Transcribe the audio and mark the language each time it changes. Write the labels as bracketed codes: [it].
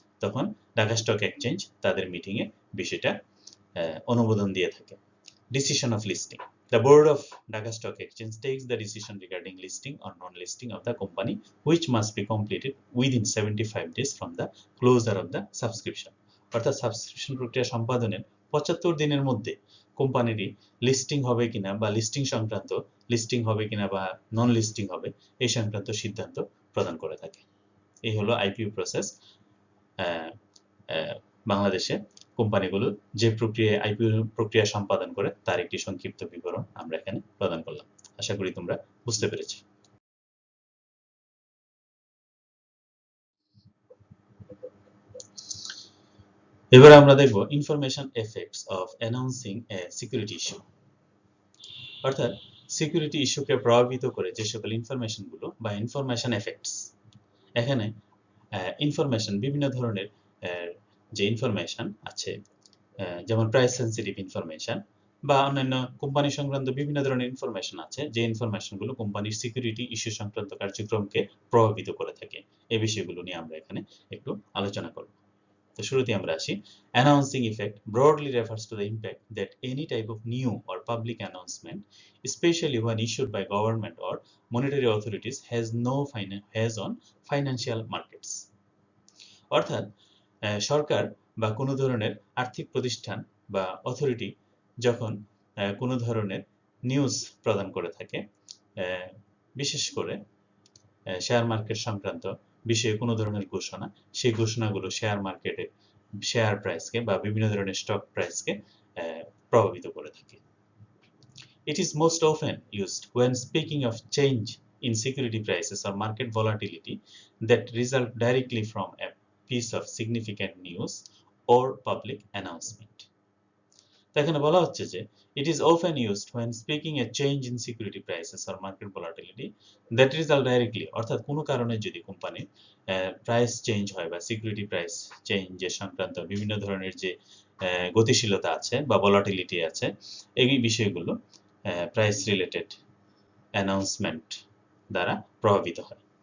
[bn] তখন Dhaka stock exchange তাদের মিটিংয়ে বিষয়টা অনুমোদন দিয়ে থাকে। [en] Decision of listing. The board of Dhaka Stock Exchange takes the decision regarding listing or non-listing of the company, which must be completed within 75 days from the closure of the subscription. [bn] অর্থাৎ subscription প্রক্রিয়া সম্পাদনের 75 দিনের মধ্যে কোম্পানিটি listing হবে কিনা বা listing হবে কিনা বা নন লিস্টিং হবে এই সংক্রান্ত সিদ্ধান্ত প্রদান করে থাকে। এই হলো আইপিও প্রসেস। বাংলাদেশে কোম্পানিগুলো যে আইপিও প্রক্রিয়া সম্পাদন করে তার একটি সংক্ষিপ্ত বিবরণ আমরা এখানে প্রদান করলাম। আশা করি তোমরা বুঝতে পেরেছো। এবার আমরা দেখব [en] Information effects of announcing a security issue. [bn] অর্থাৎ সিকিউরিটি ইস্যুকে প্রভাবিত করে যে সকল ইনফরমেশনগুলো বা ইনফরমেশন এফেক্টস। এখানে ইনফরমেশন বিভিন্ন ধরনের যে ইনফরমেশন আছে, যেমন প্রাইস সেন্সিটিভ ইনফরমেশন বা অন্যান্য কোম্পানি সংক্রান্ত বিভিন্ন ধরনের ইনফরমেশন আছে, যে ইনফরমেশনগুলো কোম্পানির সিকিউরিটি ইস্যু সংক্রান্ত কার্যক্রমকে প্রভাবিত করে থাকে। এই বিষয়গুলো নিয়ে আমরা এখানে একটু আলোচনা করব। তো শুরুতে আমরা আসি। [en] Announcing effect broadly refers to the impact that any type of new or public announcement, especially when issued by government or monetary authorities, has on financial markets. [bn] অর্থাৎ সরকার বা কোনো ধরনের আর্থিক প্রতিষ্ঠান বা অথরিটি যখন কোনো ধরনের নিউজ প্রদান করে থাকে, বিশেষ করে শেয়ার মার্কেট সংক্রান্ত বিষয়ে কোনো ধরনের ঘোষণা, সেই ঘোষণাগুলো শেয়ার মার্কেটে শেয়ার প্রাইসকে বা বিভিন্ন ধরনের স্টক প্রাইসকে প্রভাবিত করে থাকে। [en] It is most often used when speaking of change in security prices or market volatility that result directly from a piece of significant news or public announcement. [bn] এখানে বলা হচ্ছে যে [en] it is often used when speaking a change in security prices or market volatility that result directly, [bn] অর্থাৎ কোনো কারণে যদি কোম্পানির price change হয় বা সিকিউরিটি প্রাইস চেঞ্জের সংক্রান্ত বিভিন্ন ধরনের যে গতিশীলতা আছে বা ভলাটিলিটি আছে, এই বিষয়গুলো প্রাইস রিলেটেড অ্যানাউন্সমেন্ট দ্বারা প্রভাবিত হয়।